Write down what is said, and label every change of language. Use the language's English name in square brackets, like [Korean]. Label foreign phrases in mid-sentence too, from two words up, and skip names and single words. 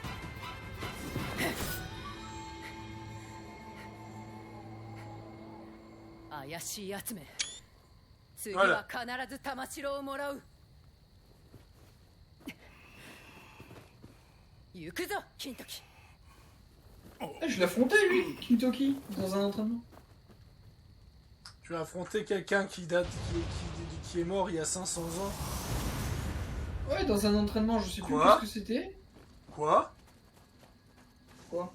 [Japanese] 怪しいやつめ次は必ず玉城をもらう行くぞ金時 [French] Eh, je l'affrontais lui, Kintoki, dans un entraînement. Tu as affronté quelqu'un qui est mort il y a 500 ans. Ouais, dans un entraînement, je sais plus Quoi ce que c'était. Quoi? Quoi?